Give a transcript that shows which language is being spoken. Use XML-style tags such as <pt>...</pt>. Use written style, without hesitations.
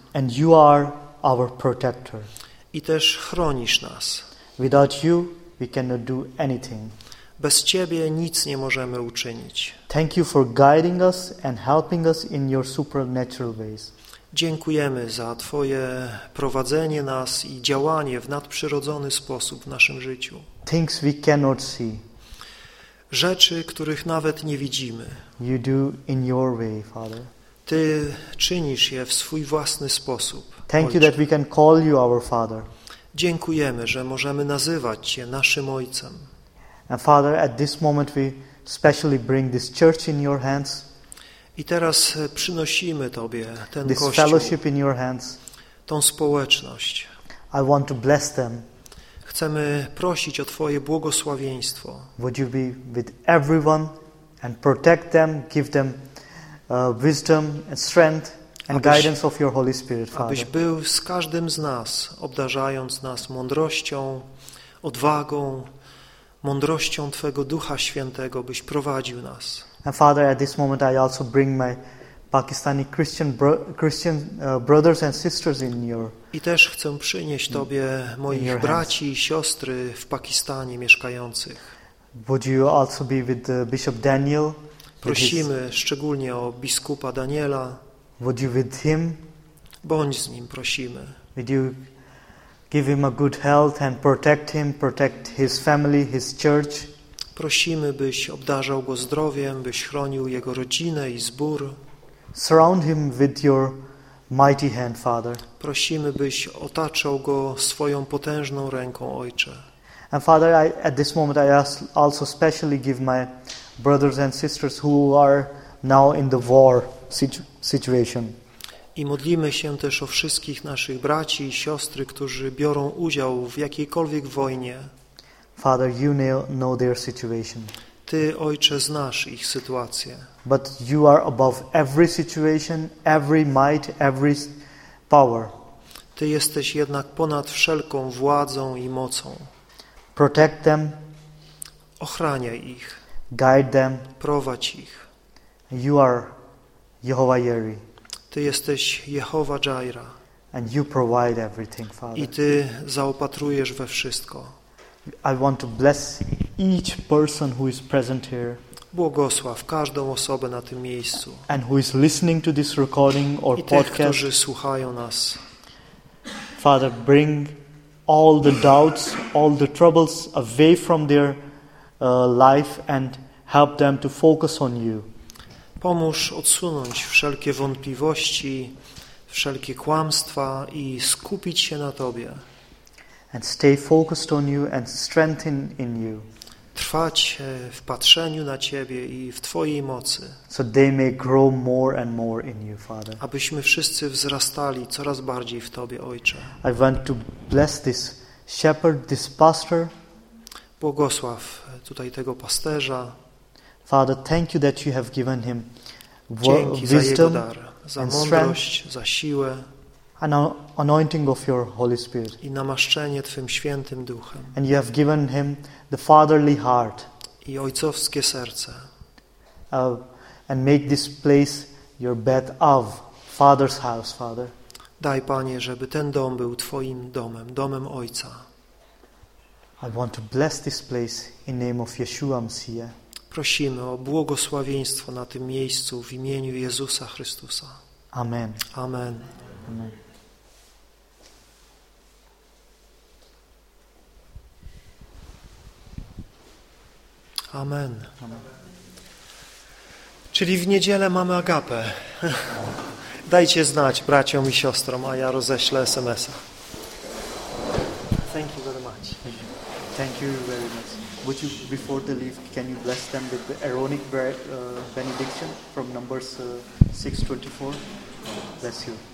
<en>And you are our protector.</en> <pl>I też chronisz nas.</pl> <en>Without you, we cannot do anything.</en> <pl>Bez ciebie nic nie możemy uczynić.</pl> <en>Thank you for guiding us and helping us in your supernatural ways.</en> <pl>Dziękujemy za twoje prowadzenie nas i działanie w nadprzyrodzony sposób w naszym życiu.</pl> <en>Things we cannot see.</en> <pl>Rzeczy, których nawet nie widzimy.</pl> <en>You do in your way, Father.</en> <pl>Ty czynisz je w swój własny sposób.</pl> <en>Thank</en> <pl>Ojcze.</pl> <en>You that we can call you our Father.</en> <pl>Dziękujemy, że możemy nazywać cię naszym Ojcem.</pl> <en>And Father, at this moment we specially bring this church in your hands.</en> <pl>I teraz przynosimy tobie ten</pl> <en>this</en> <pl>kościół.</pl> <en>This fellowship in your hands.</en> <pl>Tą społeczność.</pl> <en>I want to bless them.</en> <pl>Chcemy prosić o twoje błogosławieństwo.</pl> <en>Would you be with everyone and protect them, give them wisdom and strength and</en> <pl>abyś,</pl> <en>guidance of your Holy Spirit, Father.</en> <pl>Abyś był z każdym z nas, obdarzając nas mądrością, odwagą, mądrością twego Ducha Świętego, byś prowadził nas.</pl> <en>And Father, at this moment I also bring my Pakistani Christian brothers and sisters in your</en> <pl>I też chcę przynieść tobie moich braci i siostry w Pakistanie mieszkających.</pl> <en>Would you also be with Bishop Daniel?</en> <pl>Prosimy szczególnie o biskupa Daniela.</pl> <en>Would you with him?</en> <pl>Bądź z nim, prosimy.</pl> <en>Would you give him a good health and protect him, protect his family, his church.</en> <pl>Prosimy, byś obdarzał go zdrowiem, byś chronił jego rodzinę i zbór.</pl> <en>Surround him with your mighty hand, Father.</en> <pl>Prosimy, byś otaczał go swoją potężną ręką, Ojcze.</pl> <en>And Father, I, at this moment I also specially give my brothers and sisters who are now in the war situation.</en> <pl>I modlimy się też o wszystkich naszych braci i siostry, którzy biorą udział w jakiejkolwiek wojnie.</pl> <en>Father, you know their situation.</en> <pl>Ty, Ojcze, znasz ich sytuację.</pl> <en>But you are above every situation, every might, every power.</en> <pl>Ty jesteś jednak ponad wszelką władzą i mocą.</pl> <en>Protect them.</en> <pl>Ochraniaj ich.</pl> <en>Guide them.</en> <pl>Prowadź ich.</pl> <en>You are Jehovah Jireh.</en> <pl>Ty jesteś Jehowa Jaira.</pl> <en>And you provide everything, Father.</en> <pl>I ty zaopatrujesz we wszystko.</pl> <en>I want to bless each person who is present here.</en> <pl>Błogosław każdą osobę na tym miejscu.</pl> <en>And who is listening to this recording or</en> <pl>I podcast. I tych, którzy słuchają nas.</pl> <en>Father, bring all the doubts, all the troubles away from their life and help them to focus on you.</en> <pl>Pomóż odsunąć wszelkie wątpliwości, wszelkie kłamstwa i skupić się na Tobie.</pl> <en>And stay focused on you and strengthen in you.</en> <pl>Trwać w patrzeniu na Ciebie i w Twojej mocy.</pl> <en>So they may grow more and more in you, Father.</en> <pl>Abyśmy wszyscy wzrastali coraz bardziej w Tobie, Ojcze.</pl> <en>I want to bless this shepherd, this pastor.</en> <pl>Błogosław tutaj tego pasterza.</pl> <en>Father, thank you that you have given him wisdom,</en> <pl>dar, za mądrość,</pl> <en>strength,</en> <pl>za siłę,</pl> <en>and anointing of your Holy Spirit.</en> <pl>I namaszczenie Twym Świętym Duchem.</pl> <en>And you have given him the fatherly heart.</en> <pl>I ojcowskie serce.</pl> <en>And make this place your bed of Father's house, Father.</en> <pl>Daj, Panie, żeby ten dom był Twoim domem, domem Ojca.</pl> <en>I want to bless this place in name of Yeshua Messiah.</en> <pl>Prosimy o błogosławieństwo na tym miejscu w imieniu Jezusa Chrystusa.</pl> <en>Amen. Amen. Amen. Amen.</en> <pl>Czyli w niedzielę mamy agapę. Dajcie znać braciom i siostrom, a ja roześlę SMS-a.</pl> <en>Thank you very much. Thank you very much. Would you, before they leave, can you bless them with the Aaronic benediction from Numbers 6:24? Bless you.</en>